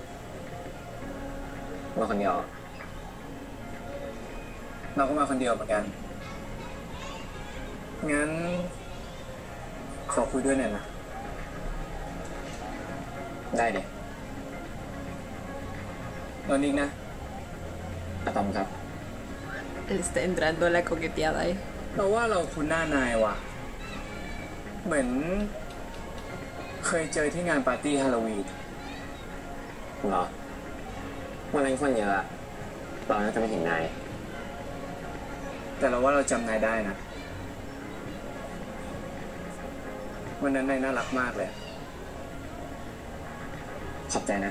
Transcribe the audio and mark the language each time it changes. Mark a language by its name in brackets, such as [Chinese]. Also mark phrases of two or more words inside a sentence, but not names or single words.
[Thai] มาคนเดียวเราก็มาคนเดียวเหมือนกันงั้นขอคุยด้วยหน่อยนะได้ดิตอนนี้นะอะตอมครับ [Spanish] Él está entrando a la coqueteada ahí. [Thai] เราว่าเราคุ้นหน้านายว่ะเหมือนเคยเจอที่งานปาร์ตี้ฮาโลวีนเหรอวันนั้นคนเยอะเราน่าจะไม่เห็นนายแต่เราว่าเราจำนายได้นะวันนั้นนายน่ารักมากเลยขอบใจนะ